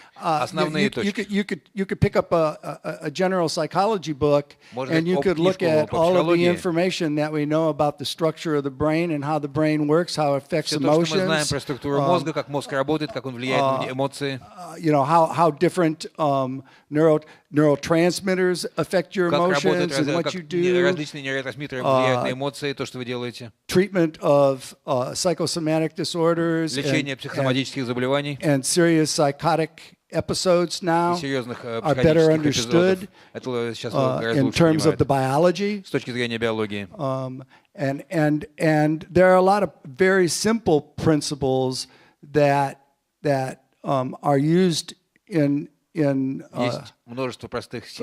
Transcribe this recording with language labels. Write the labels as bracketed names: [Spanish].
[English] You could pick up a general psychology book, and you could look at all of the information that we know about the structure of the brain and how the brain works, how it affects emotions. [Russian] Все то, что мы знаем про структуру мозга, как мозг работает, как он влияет на эмоции. [English] How different neurotransmitters affect your emotions and what you do. [Russian] Различные нейротрансмиттеры влияют на эмоции, то, что вы делаете. [English] Treatment of psychosomatic disorders. [Russian] Лечение психосоматических заболеваний. [English] And serious psychotic episodes now are better understood in terms of the biology. [Russian] С точки зрения биологии. [English] And there are a lot of very simple principles that are used in [Russian] Есть множество простых